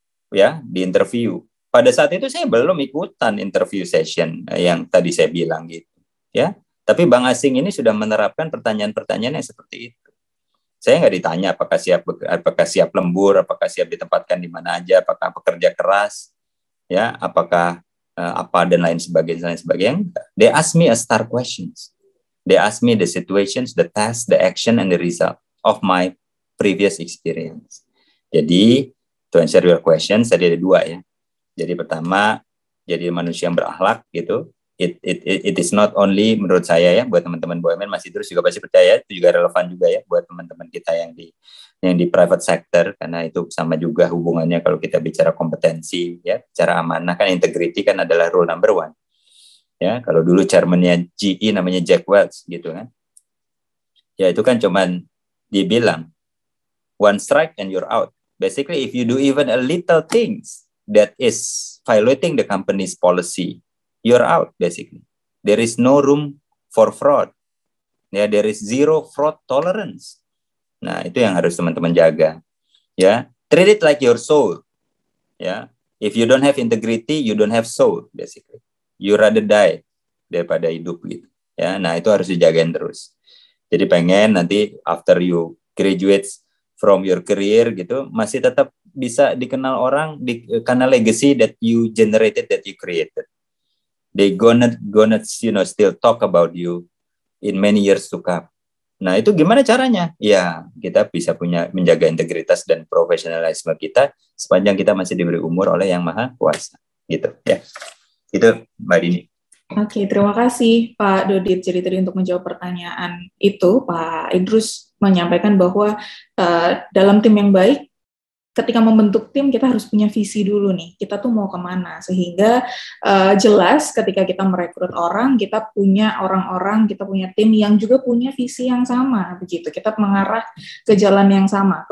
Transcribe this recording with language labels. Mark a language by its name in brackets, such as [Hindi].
[Indonesian] Ya, diinterview. Pada saat itu saya belum ikutan interview session yang tadi saya bilang gitu. Ya, tapi bank asing ini sudah menerapkan pertanyaan-pertanyaan yang seperti itu. Saya nggak ditanya apakah siap lembur, apakah siap ditempatkan di mana aja, apakah pekerja keras, ya, apakah apa dan lain sebagainya. [English] They ask me a star questions. They ask me the situations, the task, the action, and the result of my previous experience. Jadi, to answer your questions, [Indonesian] tadi ada 2 ya. Jadi pertama, jadi manusia yang berakhlak gitu. [English] It is not only [Indonesian] menurut saya ya, buat teman-teman BUMN Mas Idrus juga pasti percaya, itu juga relevan juga ya buat teman-teman kita yang di [English] private sector, [Indonesian] karena itu sama juga hubungannya kalau kita bicara kompetensi ya, bicara amanah kan, integrity kan adalah [English] rule number one. [Indonesian] Ya, kalau dulu chairman-nya GE namanya Jack Welch gitu kan. Ya itu kan cuman dibilang [English] one strike and you're out. Basically if you do even a little things that is violating the company's policy, you're out basically. There is no room for fraud. Ya, there is zero fraud tolerance. [Indonesian] Nah, itu yang harus teman-teman jaga. [English] Ya, treat it like your soul. Ya, if you don't have integrity, you don't have soul basically. You rather die [Indonesian] daripada hidup gitu. Ya, nah itu harus dijagain terus. Jadi pengen nanti [English] after you graduate from your career gitu, [Indonesian] masih tetap bisa dikenal orang karena [English] legacy that you generated, that you created. They gonna still talk about you in many years to come. [Indonesian] Nah itu gimana caranya? Ya kita bisa menjaga integritas dan profesionalisme kita sepanjang kita masih diberi umur oleh Yang Maha Kuasa. Gitu ya. Itu Mbak Dini. Oke, terima kasih Pak Dodit. Jadi tadi untuk menjawab pertanyaan itu, Pak Idrus menyampaikan bahwa dalam tim yang baik, ketika membentuk tim kita harus punya visi dulu nih, kita tuh mau kemana, sehingga jelas ketika kita merekrut orang, kita punya orang-orang, kita punya tim yang juga punya visi yang sama, begitu, kita mengarah ke jalan yang sama.